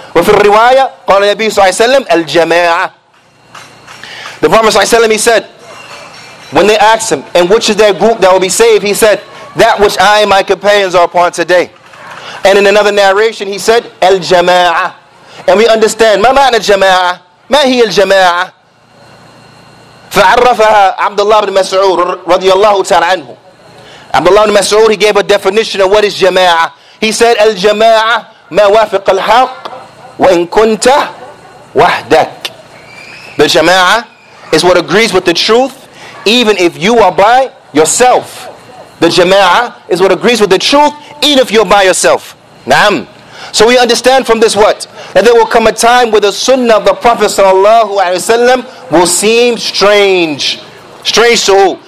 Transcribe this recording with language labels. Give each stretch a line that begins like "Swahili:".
Arabic: وفي الرواية قال النبي صلى الله عليه وسلم الجماعة.
English: The Prophet صلى الله عليه وسلم, he said, when they asked him, and which is that group that will be saved, he said, that which I and my companions are upon today. And in another narration, he said, al-jama'ah. And we understand,
Arabic: ما معنى الجماعة؟ ما هي الجماعة؟ فعرفها عبد الله بن مسعود رضي الله تعالى عنه.
English: Abdullah ibn Mas'ud, he gave a definition of what is jama'ah. He said,
Arabic: al-jama'ah ما وافق الحق وإن كنت وحدك.
English: The jama'ah is what agrees with the truth, even if you are by yourself. The jama'ah is what agrees with the truth, even if you're by yourself. Naam. So we understand from this what? That there will come a time where the sunnah of the Prophet ﷺ will seem strange. Strange to who?